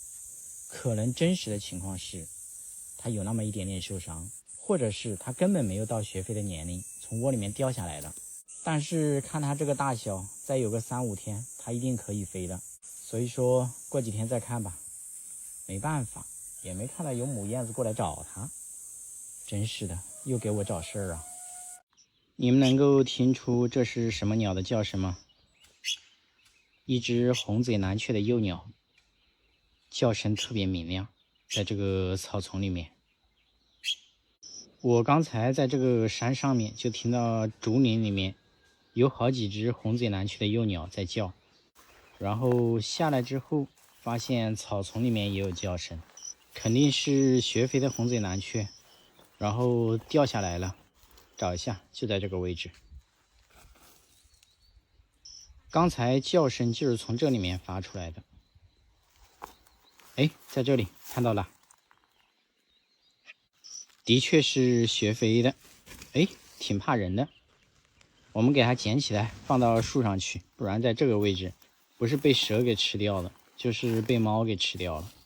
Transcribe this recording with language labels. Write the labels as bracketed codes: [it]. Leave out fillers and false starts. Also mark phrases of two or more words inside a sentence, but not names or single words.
[zh] 可能真實的情況是，他有那麼一點點受傷，或者是他根本沒有到學飛的年齡，從窩裡面掉下來了。但是看他這個大小，再有個3-5天，他一定可以飛的。所以說過幾天再看吧。沒辦法，也沒看到有母燕子過來找他，真是的，又給我找事兒啊。你們能夠聽出這是什麼鳥的叫聲嗎？一隻紅嘴藍鵲的幼鳥，叫聲特別明亮，在這個草叢裡面。我剛才在這個山上面就聽到竹林裡面有好幾隻紅嘴藍鵲的幼鳥在叫，然後下來之後發現草叢裡面也有叫聲，肯定是學飛的紅嘴藍鵲，然後掉下來了。找一下，就在這個位置。剛才叫聲就是從這裡面發出來的。哎，在這裡看到了，的確是學飛的。哎，挺怕人的。我們給它撿起來，放到樹上去，不然在這個位置，不是被蛇給吃掉了，就是被貓給吃掉了。